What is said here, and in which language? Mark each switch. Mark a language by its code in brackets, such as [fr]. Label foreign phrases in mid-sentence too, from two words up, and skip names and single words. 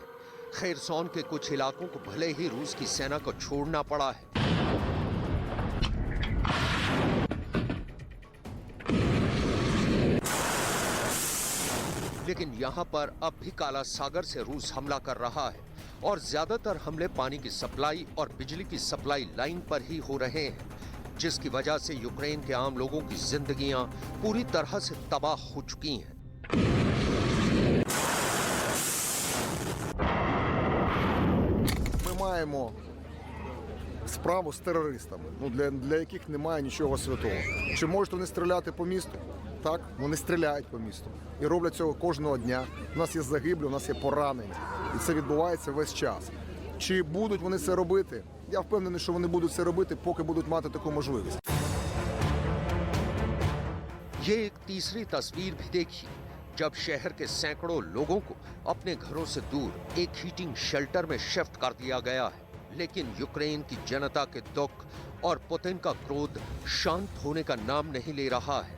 [hi] खेरसौन के कुछ इलाकों को भले ही रूस की सेना को छोड़ना पड़ा है, लेकिन यहाँ पर अब भी काला सागर से रूस हमला कर रहा है और ज्यादातर हमले पानी की सप्लाई और बिजली की [en] supply line [hi] पर ही हो रहे हैं। जिसकी वजह से यूक्रेन के आम लोगों की जिंदगियां पूरी तरह से तबाह हो चुकी हैं। [uk] Ми маємо справу з терористами, для яких немає нічого святого. Чи можуть вони стріляти по місту? Так, вони стріляють по місту. І роблять цього кожного дня. У нас є загиблі, у нас є поранені. І це відбувається весь час. Чи будуть вони це робити? Я впевнений, що вони будуть це робити, поки будуть мати таку можливість. [hi] ये एक तीसरी तस्वीर भी देखिए, जब शहर के सैकड़ों लोगों को अपने घरों से दूर एक [en] heating shelter [hi] में शिफ्ट कर दिया गया है। लेकिन यूक्रेन की जनता के दुख और पुतिन का क्रोध शांत होने का नाम नहीं ले रहा है।